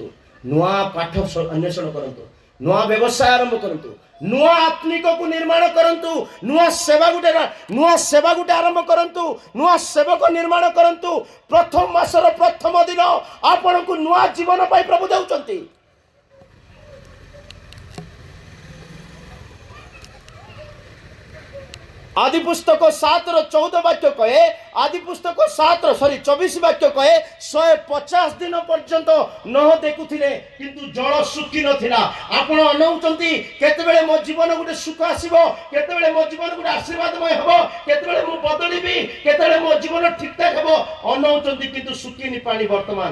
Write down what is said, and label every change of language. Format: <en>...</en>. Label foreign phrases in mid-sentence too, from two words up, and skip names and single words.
<or>ନୂଆ ପାଠ ଅନ୍ୱେଷଣ କରନ୍ତୁ। ନୂଆ ବ୍ୟବସାୟ ଆରମ୍ଭ କରନ୍ତୁ। ନୂଆ ଆତ୍ମିକକୁ ନିର୍ମାଣ କରନ୍ତୁ। ନୂଆ ସେବା ଗୋଟେ ଆରମ୍ଭ କରନ୍ତୁ। ନୂଆ ସେବକ ନିର୍ମାଣ କରନ୍ତୁ। ପ୍ରଥମ ମାସର ପ୍ରଥମ ଦିନ ଆପଣଙ୍କୁ ନୂଆ ଜୀବନ ପାଇଁ ପ୍ରଭୁ ଦେଉଛନ୍ତି। ଆଦି ପୁସ୍ତକ 7 ର 14 ବାକ୍ୟ କହେ, ଆଦି ପୁସ୍ତକ 24 ବାକ୍ୟ କହେ 150 ଦିନ ପର୍ଯ୍ୟନ୍ତ ନହ ଦେଖୁଥିଲେ କିନ୍ତୁ ଜଳ ଶୁଖି ନଥିଲା। ଆପଣ ଅନଉଛନ୍ତି କେତେବେଳେ ମୋ ଜୀବନ ଗୋଟେ ସୁଖ ଆସିବ, କେତେବେଳେ ମୋ ଜୀବନ ଗୋଟେ ଆଶୀର୍ବାଦମୟ ହେବ, କେତେବେଳେ ମୁଁ ବଦଳିବି, କେତେବେଳେ ମୋ ଜୀବନ ଠିକଠାକ ହେବ। ଅନଉଛନ୍ତି କିନ୍ତୁ ଶୁଖିନି ପାଣି ବର୍ତ୍ତମାନ।</or>